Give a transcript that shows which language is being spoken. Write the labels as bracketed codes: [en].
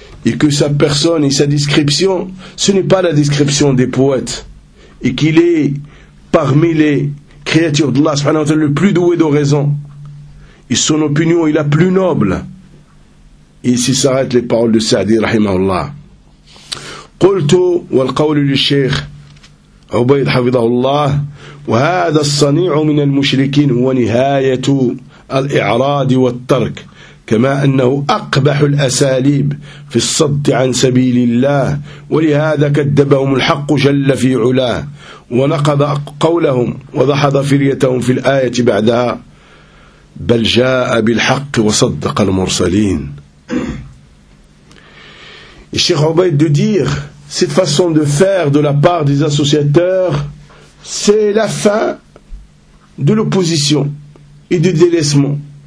[fr] Et que sa personne et sa description, ce n'est pas la description des poètes. Et qu'il est parmi les créature d'Allah subhanahu wa ta'ala le plus doué d'oraison. Et son opinion est la plus noble. Et ici s'arrêtent les paroles de Sa'di rahimahullah. [ar] Qultu wal qawlu li shaykh Ubayd hafidahullah wa hadha as-sani'u min al-mushrikin huwa nihayatu al-i'rad wa at-tark كما أنه أقبح الأساليب في الصد عن سبيل الله ولهذا كذبهم الحق جل في علاه ونقض قولهم وضحض فريتهم في الآية بعدها بل جاء بالحق وصدق المرسلين. [fr] الشيخ عبيد de dire cette façon de faire de la part des associateurs c'est la fin de l'opposition et du délaissement.